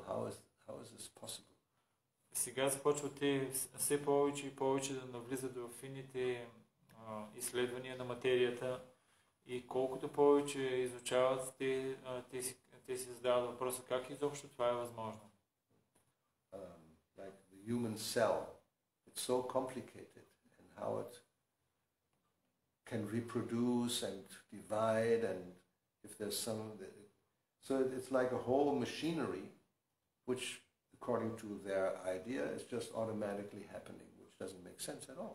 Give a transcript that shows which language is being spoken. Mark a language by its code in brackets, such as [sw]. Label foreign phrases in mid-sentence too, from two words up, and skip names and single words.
[en] How is this possible? [bg] Сега започват те все повече и повече да навлизат в фините изследвания на материята и колкото повече изучават, те си задават въпроса как изобщо това е възможно. [en] Like the human cell, it's so complicated and how it can reproduce and divide, and if there's so it's like a whole machinery which according to their idea is just automatically happening, which doesn't make sense at all.